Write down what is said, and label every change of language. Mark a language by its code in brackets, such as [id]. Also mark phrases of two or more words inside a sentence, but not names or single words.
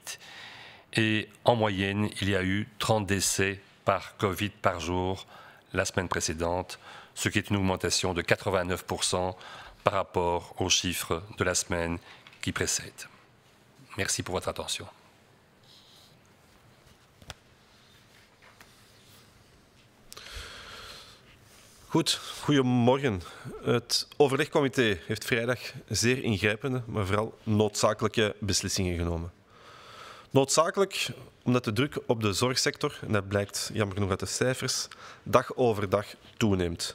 [fr] Et en moyenne, il y a eu 30 décès par Covid par jour la semaine précédente, ce qui est une augmentation de 89% par rapport aux chiffres de la semaine qui précède. Merci pour votre attention. [nl] Goed, goedemorgen. Het overlegcomité heeft vrijdag zeer ingrijpende, maar vooral noodzakelijke beslissingen genomen. Noodzakelijk omdat de druk op de zorgsector, en dat blijkt jammer genoeg uit de cijfers, dag over dag toeneemt.